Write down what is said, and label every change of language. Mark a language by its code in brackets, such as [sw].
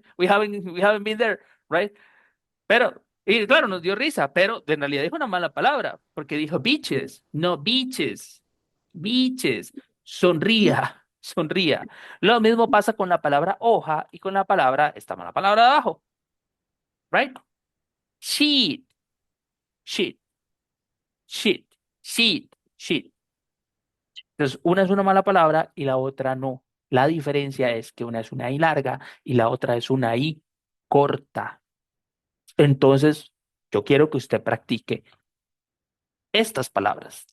[en] We haven't been there, right? [es] Pero, y claro, nos dio risa, pero en realidad dijo una mala palabra, porque dijo beaches, no beaches, beaches. Sonría, sonría. Lo mismo pasa con la palabra hoja y con la palabra, esta mala palabra de abajo, right? [en] Sheet, sheet, sheet, sheet, sheet. [es] Entonces, una es una mala palabra y la otra no. La diferencia es que una es una I larga y la otra es una I corta. Entonces, yo quiero que usted practique estas palabras.